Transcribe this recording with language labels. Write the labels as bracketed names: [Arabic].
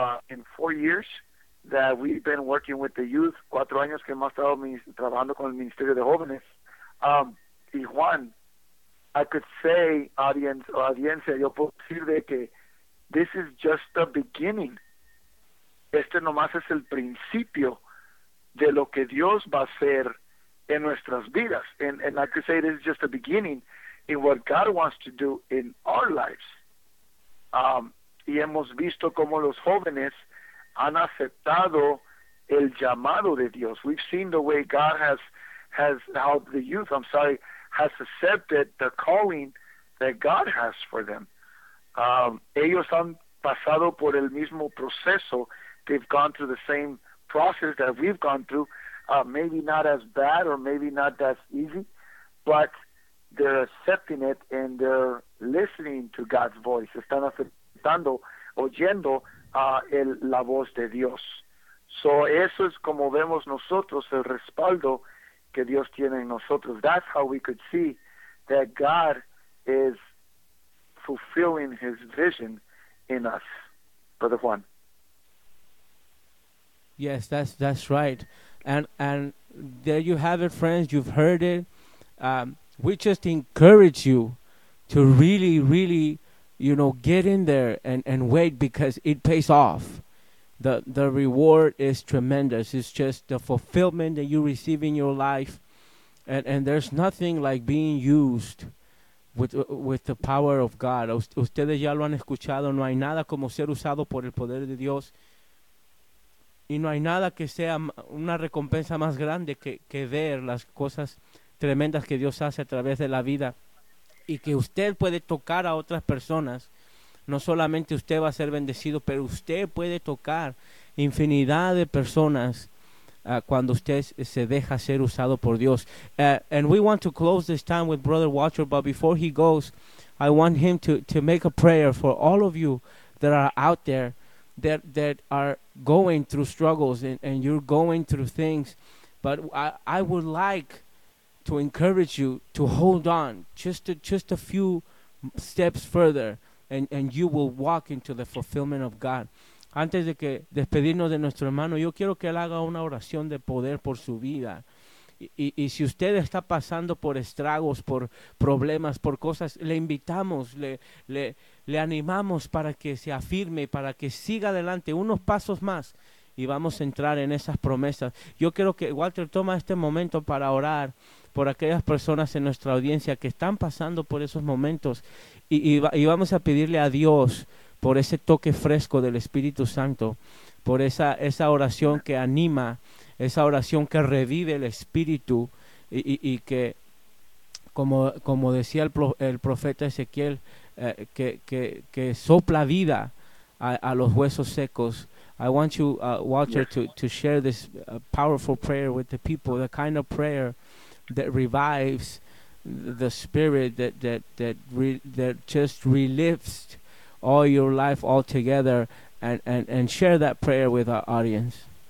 [English] In 4 years that we've been working with the youth. [Spanish] 4 años que hemos estado trabajando con el Ministerio de Jóvenes. Y Juan, [English] I could say, [Spanish] audiencia, yo puedo decir de que [English] this is just the beginning. [Spanish] Este nomás es el principio de lo que Dios va a hacer en nuestras vidas. [English] And I could say this is just the beginning in what God wants to do in our lives. [Spanish] Y hemos visto cómo los jóvenes han aceptado el llamado de Dios. [English] We've seen the way God has accepted the calling that God has for them. [Spanish] Ellos han pasado por el mismo proceso. [English] They've gone through the same process that we've gone through. Maybe not as bad or maybe not as easy, but they're accepting it and they're listening to God's voice. [Spanish] Están aceptando, oyendo la voz de Dios. So eso es como vemos nosotros el respaldo que Dios tiene en nosotros. [English] That's how we could see that God is fulfilling his vision in us. Brother Juan. Yes, that's right. And there you have it, friends. You've heard it. We just encourage you to really, really, you know, get in there and wait, because it pays off. The reward is tremendous. It's just the fulfillment that you receive in your life. And there's nothing like being used with the power of God. [Spanish] Ustedes ya lo han escuchado. No hay nada como ser usado por el poder de Dios. Y no hay nada que sea una recompensa más grande que ver las cosas tremendas que Dios hace a través de la vida. Y que usted puede tocar a otras personas. No solamente usted va a ser bendecido, pero usted puede tocar infinidad de personas cuando usted se deja ser usado por Dios. [English] And we want to close this time with Brother Watcher, but before he goes, I want him to make a prayer for all of you that are out there that are going through struggles and you're going through things. But I would like to encourage you to hold on just a few steps further, and you will walk into the fulfillment of God. [Spanish] Antes de que despedirnos de nuestro hermano, yo quiero que él haga una oración de poder por su vida. Y si usted está pasando por estragos, por problemas, por cosas, le invitamos, le animamos para que se afirme, para que siga adelante unos pasos más y vamos a entrar en esas promesas. Yo quiero que Walter toma este momento para orar por aquellas personas en nuestra audiencia que están pasando por esos momentos y vamos a pedirle a Dios por ese toque fresco del Espíritu Santo, por esa oración que anima, esa oración que revive el espíritu y que, como decía el profeta Ezequiel, que sopla vida a los huesos secos. [English] I want you, Walter, yes, to share this powerful prayer with the people, the kind of prayer that revives the spirit, that just relives all your life altogether, and share that prayer with our audience.